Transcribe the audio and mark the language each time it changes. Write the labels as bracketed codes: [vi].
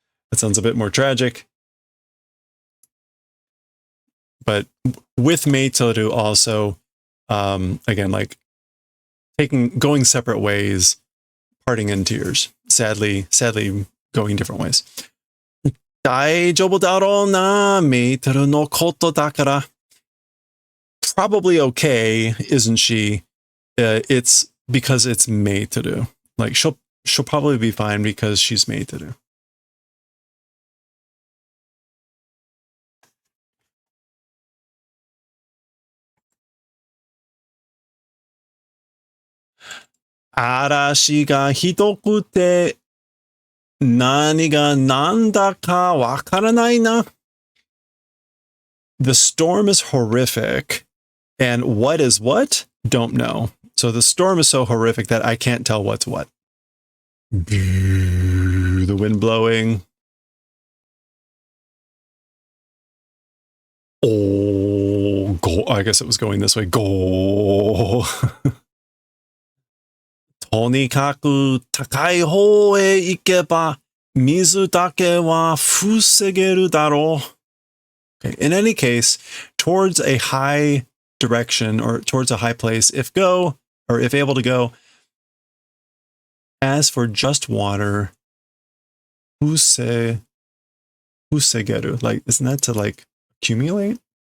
[en] That sounds a bit more tragic. But with meitoru also, again, like going separate ways, parting in tears. Sadly going different ways. [ja] 大丈夫だろうな、メーテルのことだから。 [en] Probably okay, isn't she? It's because it's meiteru. Like she'll probably be fine because she's meiteru. [ja] Arashi ga hitokute 何が何だかわからないな. [en] The storm is horrific, and what is what? Don't know. So the storm is so horrific that I can't tell what's what. The wind blowing. Oh, go. I guess it was going this way. Go. [ja] とにかく高い方へ行けば水だけは防げるだろう. [en] Okay. In any case, towards a high direction or towards a high place, if able to go. As for just water, fusegeru, like, isn't that to like accumulate?